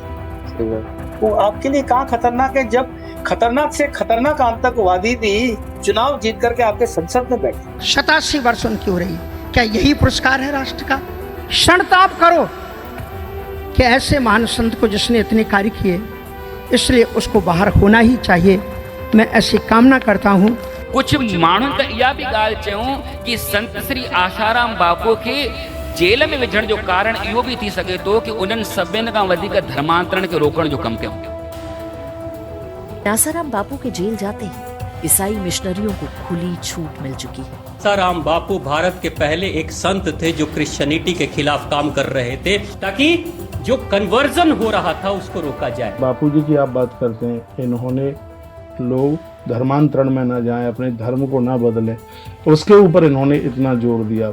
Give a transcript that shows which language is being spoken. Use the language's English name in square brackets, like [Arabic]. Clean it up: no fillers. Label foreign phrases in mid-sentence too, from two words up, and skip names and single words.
[Hindi] वो आपके लिए कहाँ खतरनाक है, जब खतरनाक से खतरनाक आतंकवादी भी चुनाव जीत करके आपके संसद में बैठे। 87 वर्ष उनकी हो रही, क्या यही पुरस्कार है राष्ट्र का? क्षणताप करो कि ऐसे महान संत को जिसने इतने कार्य किए, इसलिए उसको बाहर होना ही चाहिए। मैं ऐसी कामना करता हूँ। [Sindhi] कुछ माण्हुनि त इहा बि ॻाल्हि चयूं कि संत श्री आशाराम बापू के जेल में विझण जो कारण इहो बि थी सघे थो कि उन्हनि सभिनि खां वधीक धर्मांतरण खे रोकण जो कमु कयो। [Hindi] आसाराम बापू के जेल जाते ही ईसाई मिशनरियों को खुली छूट मिल चुकी है। आसाराम बापू भारत के पहले एक संत थे जो क्रिश्चियनिटी के खिलाफ काम कर रहे थे, ताकि जो कन्वर्जन हो रहा था उसको रोका जाए। बापूजी की आप बात करते हैं, इन्होंने लोग धर्मांतरण में न जाएं, अपने धर्म को ना बदलें, उसके ऊपर इन्होंने इतना जोर दिया।